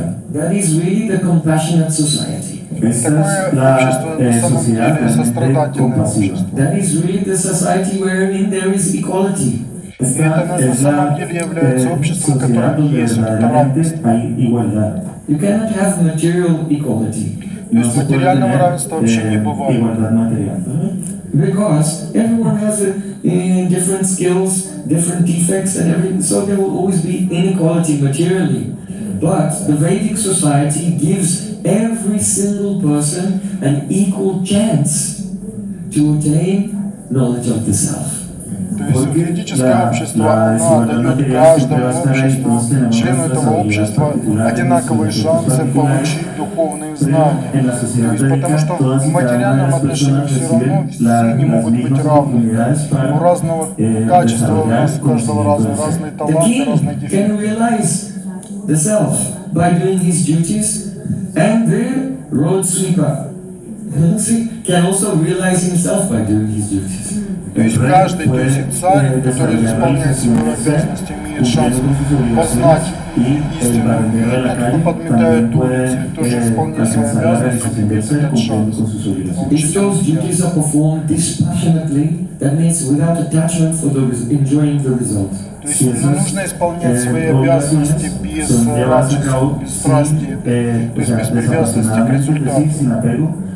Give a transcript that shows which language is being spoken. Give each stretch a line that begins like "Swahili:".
English: That is really the compassionate society.
Russian: Такое общество на самом деле сострадательное общество.
English: That is really the society wherein there is equality.
Russian: И это на самом деле является обществом, в котором есть вот эта равность.
English: You cannot have material equality.
Russian: То есть материального равенства вообще не бывает.
English: Because everyone has different skills, different defects and everything, so there will always be inequality materially. But the Vedic society gives every single person an equal chance to attain knowledge of the self.
Russian: То есть ведическое общество, оно дает каждому обществу, члену этого общества, одинаковые шансы получить духовные знания. То есть потому что в материальном отношении все равно все не могут быть равными. У разного качества, у нас у каждого разные таланты, разные дефекты.
English: The self by doing his duties, and the road sweeper can also realize himself by doing his duties.
Russian: То есть каждый, то есть и царь, который исполняет свои обязанности, имеет шанс познать истину, и тот, кто подметает улицы, тоже исполняет свои обязанности, имеет этот шанс.
English: If those duties are performed dispassionately, that means without attachment for enjoying the result.
Russian: То есть нужно исполнять свои обязанности без радости, без страсти, то есть без привязанности к результату.